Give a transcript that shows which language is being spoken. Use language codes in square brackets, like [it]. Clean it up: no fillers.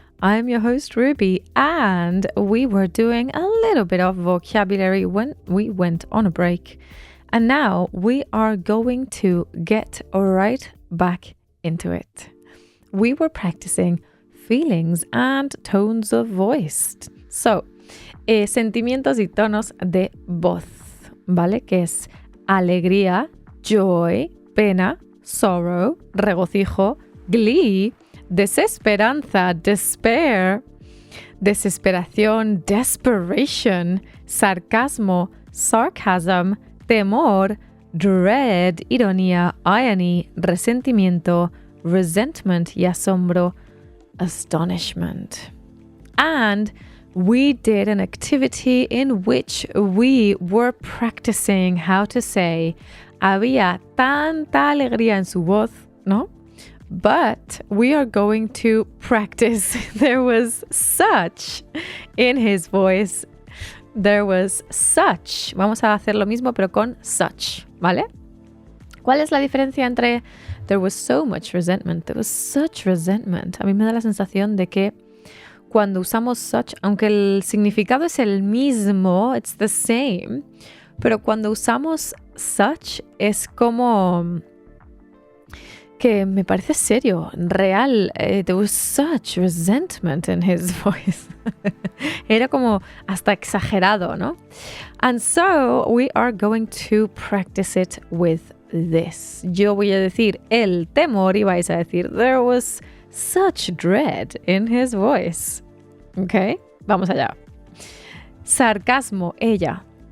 [en] I'm your host, Ruby, and we were doing a little bit of vocabulary when we went on a break. And now we are going to get right back into it. We were practicing feelings and tones of voice. [es] So, sentimientos y tonos de voz, ¿vale? Que es alegría, joy, pena, sorrow, regocijo, glee, desesperanza, despair, desesperación, desperation, sarcasmo, sarcasm, temor, dread, ironía, irony, resentimiento, resentment y asombro, astonishment. [en] And we did an activity in which we were practicing how to say [es] había tanta alegría en su voz, ¿no? [en] But we are going to practice. There was such in his voice. There was such. [es] Vamos a hacer lo mismo, pero con such, ¿vale? ¿Cuál es la diferencia entre [en] there was so much resentment? There was such resentment. [es] A mí me da la sensación de que cuando usamos such, aunque el significado es el mismo, [en] it's the same, [es] pero cuando usamos such es como que me parece serio, real. [en] There was such resentment in his voice. [es] Era como hasta exagerado, ¿no? [en] And so we are going to practice it with this. [es] Yo voy a decir el temor y vais a decir [en] there was such dread in his voice. [es] ¿Ok? Vamos allá. Sarcasmo, ella.